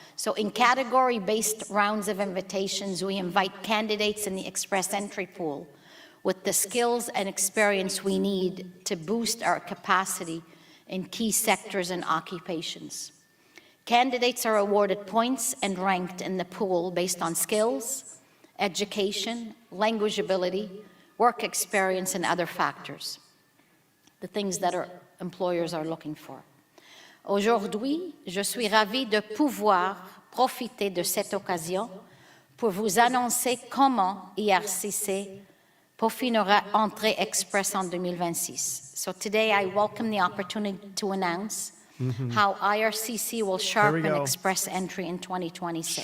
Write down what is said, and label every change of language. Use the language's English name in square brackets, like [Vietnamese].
[English] So in category-based rounds of invitations, we invite candidates in the Express Entry pool with the skills and experience we need to boost our capacity in key sectors and occupations. Candidates are awarded points and ranked in the pool based on skills, education, language ability, work experience, and other factors, the things that our employers are looking for. [French] Aujourd'hui, je suis ravie de pouvoir profiter de cette occasion pour vous annoncer comment IRCC peaufinera Entrée Express en 2026. [English] So today I welcome the opportunity to announce how IRCC will sharpen Express Entry in 2026.